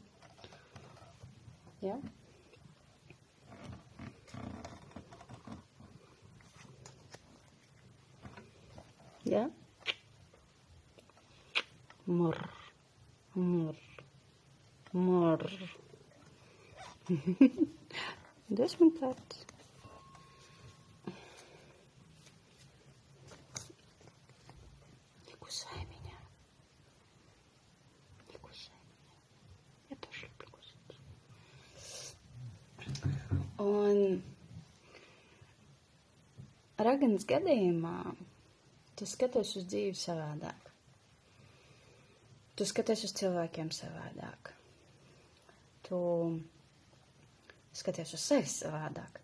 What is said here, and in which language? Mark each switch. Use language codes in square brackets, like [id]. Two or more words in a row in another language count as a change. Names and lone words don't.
[lv] Jā? Jā? Mur. Desmitāt. [ru] Не кусай меня. Я тоже люблю кусать. [lv] Un raganas gadījumā tu skaties uz dzīvi savādāk. Tu skaties uz cilvēkiem savādāk. Tu skaties uz sevi savādāk.